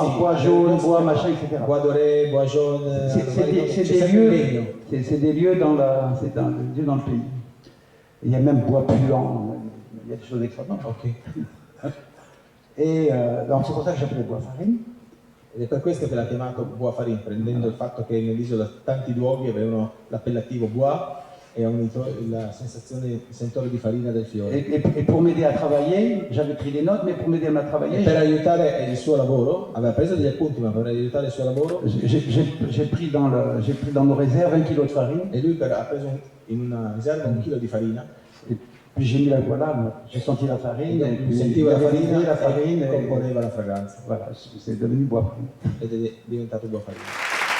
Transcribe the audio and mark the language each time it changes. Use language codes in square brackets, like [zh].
[it] posti, [fr] bois jaune, bois machin, etc. Bois doré, bois jaune, c'est des lieux dans le pays. Il y a même bois puant, il y a des choses extraordinaires. Ok. Et donc c'est pour ça que j'appelais bois farine. [it] Ed è per questo che l'ha chiamato bois farine, prendendo il fatto che nell'isola tanti luoghi avevano l'appellativo bois e ha unito la sensazione, il sentore di farina del fiore. [fr] Et pour m'aider à travailler, j'avais pris des notes, mais pour m'aider à travailler, [it] per aiutare il suo lavoro, aveva preso degli appunti, ma per aiutare il suo lavoro, [fr] j'ai pris dans nos réserves 1 kg de farine. [it] E lui ha preso in una riserva 1 chilo di farina. [fr] Et puis j'ai mis j'ai senti la farine, et puis [it] sentiva la farina e componeva la fragranza. [fr] Voilà, c'est devenu bois farine. [it] Ed è diventato bois farina.